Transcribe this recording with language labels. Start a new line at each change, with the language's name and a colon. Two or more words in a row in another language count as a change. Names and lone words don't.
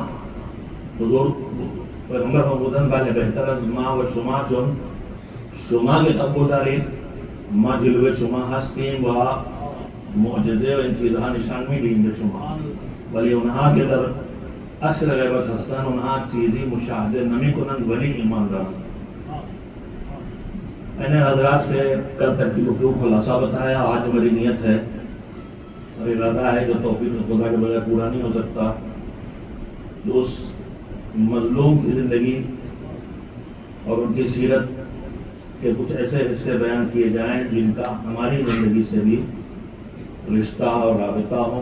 Persian: حضور پیغمبر فرمودن بله بهتر از ما و شما، چون شما که قبول دارید ما جلوه شما هستیم و معجزه و این چیزها نشان میدیم به شما. ولی اونها که در عصر غیبت هستن اونها چیزی مشاهده نمی کنند ولی ایمان دارند.
Urdu: میں نے حضرات سے کل تک کی گفتگو خلاصہ بتایا. آج میری نیت ہے اور ارادہ ہے جو توفیق خدا کے بغیر پورا نہیں ہو سکتا، جو اس مظلوم کی زندگی اور ان کی سیرت کے کچھ ایسے حصے بیان کیے جائیں جن کا ہماری زندگی سے بھی رشتہ اور رابطہ ہو.